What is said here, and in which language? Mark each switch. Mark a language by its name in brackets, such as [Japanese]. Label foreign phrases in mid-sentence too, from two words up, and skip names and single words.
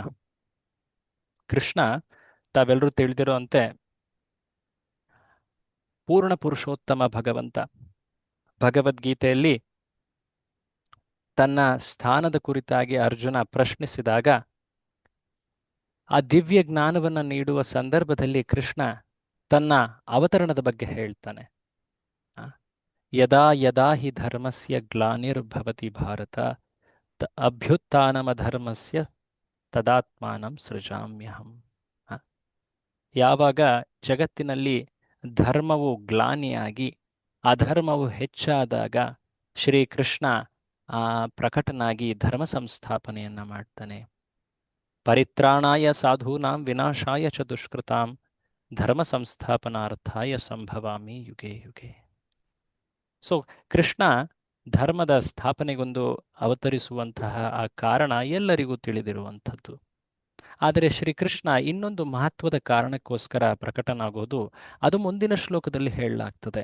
[Kannada] ಕೃಷ್ಣ ತಾವೆಲ್ಲರೂ ತಿಳಿದಿರೋ ಅಂತೆ ಪೂರ್ಣ ಪುರುಷೋತ್ತಮ ಭಗವಂತ. ಭಗವದ್ಗೀತೆಯಲ್ಲಿ ತನ್ನ ಸ್ಥಾನದ ಕುರಿತಾಗಿ ಅರ್ಜುನ ಪ್ರಶ್ನಿಸಿದಾಗ ಆ ದಿವ್ಯ ಜ್ಞಾನವನ್ನು ನೀಡುವ ಸಂದರ್ಭದಲ್ಲಿ ಕೃಷ್ಣ ತನ್ನ ಅವತರಣದ ಬಗ್ಗೆ ಹೇಳ್ತಾನೆ. [Sanskrit] ಯದಾ ಯದಾ ಹಿ ಧರ್ಮಸ್ಯ ಗ್ಲಾನಿರ್ಭವತಿ ಭಾರತ ಅಭ್ಯುತ್ಥಾನಮಧರ್ಮಸ್ಯ ತದಾತ್ಮಾನಂ ಸೃಜಾಮ್ಯಹಂ. [Kannada] ಯಾವಾಗ ಜಗತ್ತಿನಲ್ಲಿ ಧರ್ಮವು ಗ್ಲಾನಿಯಾಗಿ ಅಧರ್ಮವು ಹೆಚ್ಚಾದಾಗ ಶ್ರೀಕೃಷ್ಣ ಪ್ರಕಟನಾಗಿ ಧರ್ಮ ಸಂಸ್ಥಾಪನೆಯನ್ನು ಮಾಡ್ತಾನೆ. [Sanskrit] ಪರಿತ್ರಾಣಾಯ ಸಾಧೂನಾಂ ವಿನಾಶಾಯ ಚ ದುಷ್ಕೃತಾಂ ಧರ್ಮ ಸಂಸ್ಥಾಪನಾರ್ಥಾಯ ಸಂಭವಾಮಿ ಯುಗೆ ಯುಗೆ. [Kannada] ಸೊ ಕೃಷ್ಣ ಧರ್ಮದ ಸ್ಥಾಪನೆಗೊಂದು ಅವತರಿಸುವಂತಹ ಆ ಕಾರಣ ಎಲ್ಲರಿಗೂ ತಿಳಿದಿರುವಂಥದ್ದು. ಆದರೆ ಶ್ರೀಕೃಷ್ಣ ಇನ್ನೊಂದು ಮಹತ್ವದ ಕಾರಣಕ್ಕೋಸ್ಕರ ಪ್ರಕಟನಾಗೋದು, ಅದು ಮುಂದಿನ ಶ್ಲೋಕದಲ್ಲಿ ಹೇಳಲಾಗ್ತದೆ.